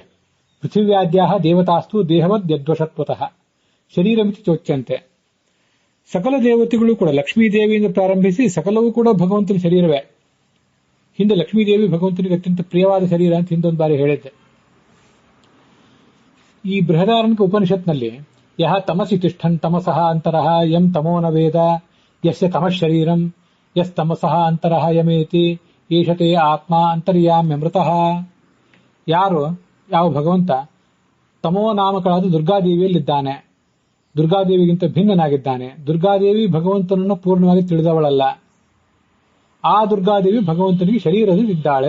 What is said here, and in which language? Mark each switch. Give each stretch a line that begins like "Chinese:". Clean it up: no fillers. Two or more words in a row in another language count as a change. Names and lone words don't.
Sanskrit: ಪೃಥಿವ್ಯಾದ್ಯಾಹ ದೇವತಾಸ್ತು ದೇಹವದ್ ಯದ್ವಶತ್ವತಃ ಶರೀರಮಿತಿ ಚೋಚ್ಯಂತೆ.
Kannada: ಸಕಲ ದೇವತೆಗಳು ಕೂಡ ಲಕ್ಷ್ಮೀದೇವಿಯಿಂದ ಪ್ರಾರಂಭಿಸಿ ಸಕಲವೂ ಕೂಡ ಭಗವಂತನ ಶರೀರವೇ. ಹಿಂದೆ ಲಕ್ಷ್ಮೀದೇವಿ ಭಗವಂತನಿಗೆ ಅತ್ಯಂತ ಪ್ರಿಯವಾದ ಶರೀರ ಅಂತ ಹಿಂದೊಂದು ಬಾರಿ ಹೇಳಿದ್ದೆ. ಈ ಬೃಹದಾರಣ್ಯಕ ಉಪನಿಷತ್ನಲ್ಲಿ
Sanskrit: ಯಹ ತಮಸಿ ತಿಷ್ಠನ್ ತಮಸಃ ಅಂತರಃ ಯಂ ತಮೋ ನ ವೇದ ಯಸ್ಯ ತಮಃ ಶರೀರಂ ಯಸ್ ತಮಸಃ ಅಂತರಃ ಯಮೇತಿ ಏಷತೆ ಆತ್ಮ ಅಂತರ್ಯಾಮ್ಯಮೃತಃ.
Kannada: ಯಾವ ಭಗವಂತ ತಮೋ ನಾಮಕಳಾದ ದುರ್ಗಾದೇವಿಯಲ್ಲಿದ್ದಾನೆ, ದುರ್ಗಾದೇವಿಗಿಂತ ಭಿನ್ನನಾಗಿದ್ದಾನೆ. ದುರ್ಗಾದೇವಿ ಭಗವಂತನನ್ನು ಪೂರ್ಣವಾಗಿ ತಿಳಿದವಳಲ್ಲ. ಆ ದುರ್ಗಾದೇವಿ ಭಗವಂತನಿಗೆ ಶರೀರದಲ್ಲಿದ್ದಾಳೆ.